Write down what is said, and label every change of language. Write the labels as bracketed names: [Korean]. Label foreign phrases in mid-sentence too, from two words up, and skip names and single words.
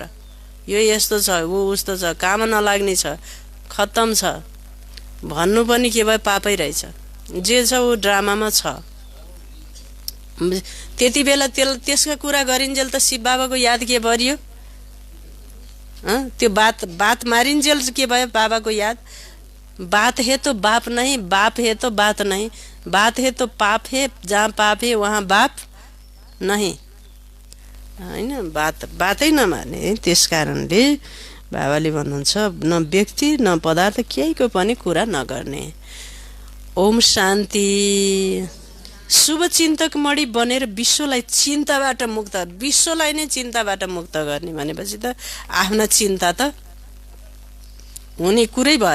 [Nepali] यो यस्तो छ, ऊ उस्तो छ, काम नलाग्ने छ, खत्तम छ भन्नु पनि के भयो? पापै रहेछ। जे छ ऊ ड्रामामा छ। त्यति बेला त्यसका कुरा गरिन्जेल त शिव बाबाको याद के बढियो? त्यो बात मारिन्जेल के भयो? बाबाको याद। [Hindi] बात है तो बाप नहीं, बाप है तो बात नहीं, बात है तो पाप है, जहाँ पाप है वहाँ बाप नहीं हैन। [Nepali] बातै नमार्ने। त्यस कारणले बाबाले भन्नुहुन्छ न व्यक्ति न पदार्थ केहीको पनि कुरा नगर्ने। ओम शान्ति। शुभ चिन्तक मणि बनेर विश्वलाई चिन्ताबाट मुक्त, विश्वलाई नै चिन्ताबाट मुक्त गर्ने भनेपछि त आफ्ना चिन्ता त हुने कुरै भएन।